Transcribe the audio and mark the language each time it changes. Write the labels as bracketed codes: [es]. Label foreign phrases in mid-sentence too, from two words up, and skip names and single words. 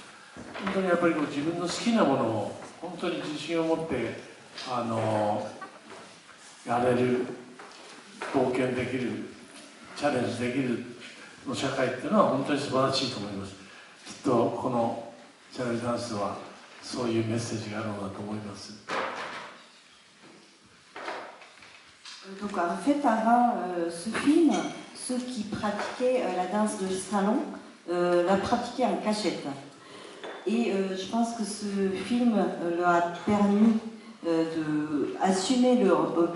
[ja] 本当にやっぱり自分の好きなものを本当に自信を持ってやれる、冒険できるチャレンジできるの社会っていうのは本当に素晴らしいと思います。きっとこのチャレンジダンスはそういうメッセージがあるのだと思います。 [fr] Donc en fait, avant ce film, ceux qui pratiquaient la danse de salon la pratiquaient en cachette. Et je pense que ce film leur a permis d'assumer leur hobby.